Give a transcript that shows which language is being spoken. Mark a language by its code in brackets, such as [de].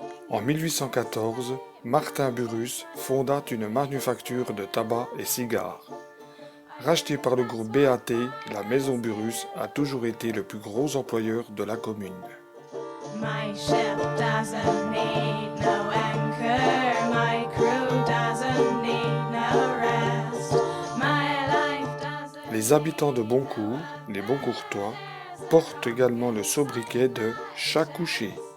[fr] En 1814, Martin Burrus fonda une manufacture de tabac et cigares. Rachetée par le groupe BAT, la maison Burrus a toujours été le plus gros employeur de la commune. [en] My ship doesn't need no anchor, my crew doesn't need no rest, my life doesn't... [fr] Les habitants de Boncourt, les Boncourtois, portent également le sobriquet de chat couché.